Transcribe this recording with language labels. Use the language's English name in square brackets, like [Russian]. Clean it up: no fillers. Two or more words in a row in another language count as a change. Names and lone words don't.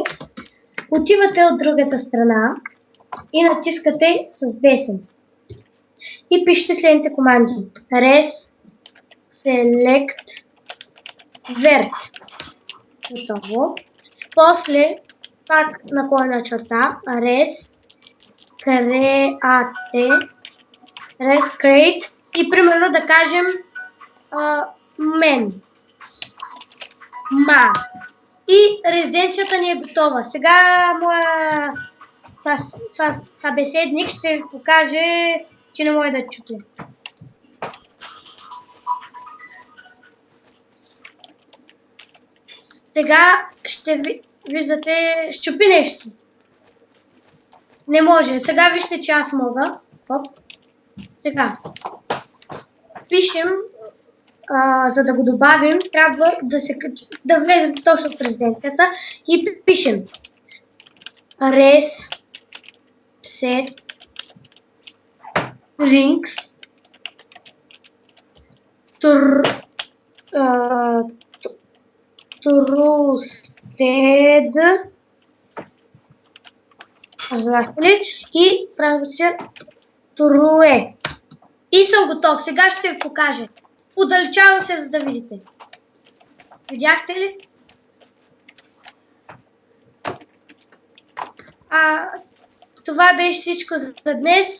[Bulgarian] Отивате от другата страна и натискате с десен. И пишете следните команди. [English] Res, select, vert. [Bulgarian] Готово. После пак наклонена черта. [English] Res, create, res, create. [Bulgarian] И примерно да кажем мен. Ма. И резиденцията ни е готова. Сега моя събеседник ще ви покаже, че не може да чупи. Сега ще виждате, щупи нещо. Не може. Сега вижте, че аз мога. Оп. Сега. Пишем, за да го добавим, трябва да влезем точно в резиденцията и пишем [English] res set rings trusted, [Bulgarian] разбрахте ли? И правим се true. И съм готов. Сега ще ви покажа. Удалечавам се, за да видите. Видяхте ли? Това беше всичко за днес.